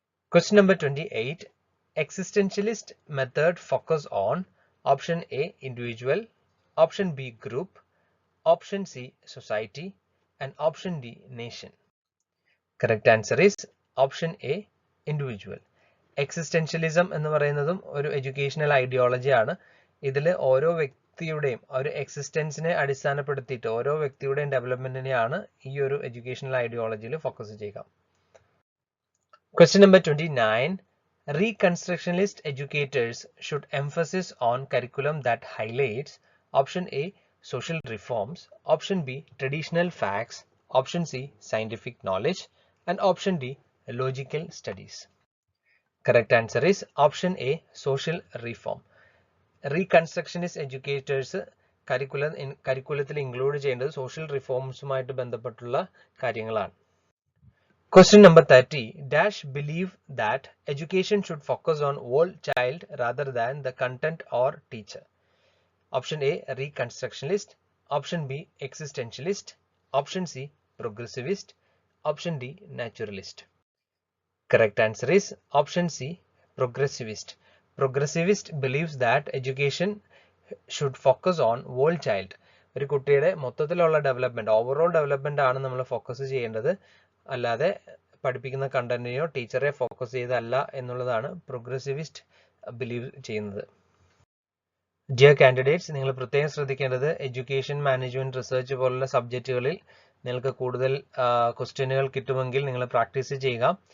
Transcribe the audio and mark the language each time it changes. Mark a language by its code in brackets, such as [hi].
[en] Question number 28. Existentialist method focus on option A, individual. Option B, group. Option C, society. And option D, nation. Correct answer is option A, individual. [ml] Existentialism എന്ന് പറയുന്നതും ഒരു educational ideology ആണ്. ഇതിൽ ഓരോ വ്യക്തിയുടെയും ഒരു എക്സിസ്റ്റൻസിനെ അടിസ്ഥാനപ്പെടുത്തിയിട്ട് ഓരോ വ്യക്തിയുടെയും ഡെവലപ്മെന്റിനെയാണ് ഈ ഒരു എഡ്യൂക്കേഷണൽ ഐഡിയോളജിയിൽ ഫോക്കസ് ചെയ്യുക. [en] Question number 29. Reconstructionist educators should emphasize on curriculum that highlights option A, social reforms, option B, traditional facts, option C, scientific knowledge, and option D, logical studies. Correct answer is option A, social reform. Reconstructionist educators curriculum include [ml] ചെയ്യേണ്ടത് [en] social reformsുമായിട്ട് [ml] ബന്ധപ്പെട്ടുള്ള കാര്യങ്ങളാണ്. [en] Question number 30. Dash believe that education should focus on whole child rather than the content or teacher. Option A, reconstructionist. Option B, existentialist. Option C, progressivist. Option D, naturalist. Correct answer is option C, progressivist. Progressivist believes that education should focus on whole child. [ml] ഒരു കുട്ടിയുടെ മൊത്തത്തിലുള്ള development, overall development ആണ് നമ്മൾ focus ചെയ്യേണ്ടത്, അല്ലാതെ പഠിപ്പിക്കുന്ന കണ്ടന്റിനെയോ ടീച്ചറെ focus ചെയ്തല്ല എന്നുള്ളതാണ് പ്രോഗ്രസീവിസ്റ്റ് ബിലീവ് ചെയ്യുന്നത്. ഡിയർ കാൻഡിഡേറ്റ്സ്, നിങ്ങൾ പ്രത്യേകം ശ്രദ്ധിക്കേണ്ടത് എഡ്യൂക്കേഷൻ മാനേജ്മെന്റ് റിസർച്ച് പോലുള്ള സബ്ജക്റ്റുകളിൽ നിങ്ങൾക്ക് കൂടുതൽ ക്വസ്റ്റ്യനുകൾ കിട്ടുമെങ്കിൽ നിങ്ങൾ പ്രാക്ടീസ് ചെയ്യുക.